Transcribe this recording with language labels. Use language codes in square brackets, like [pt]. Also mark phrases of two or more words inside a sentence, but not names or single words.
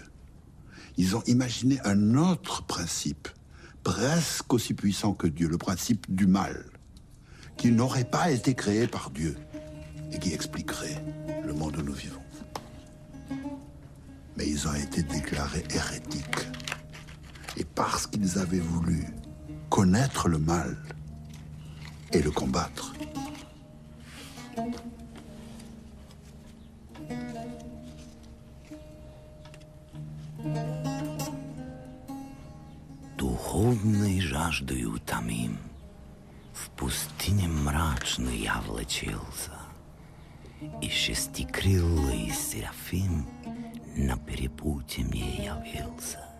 [fr] Ils ont imaginé un autre principe, presque aussi puissant que Dieu, le principe du mal, qui n'aurait pas été créé par Dieu et qui expliquerait le monde où nous vivons. Mais ils ont été déclarés hérétiques. Et parce qu'ils avaient voulu connaître le mal et le combattre, [ru] Духовной жаждою утомим, в пустыне мрачной я влачился, и шестикрылый Серафим на перепуте мне явился.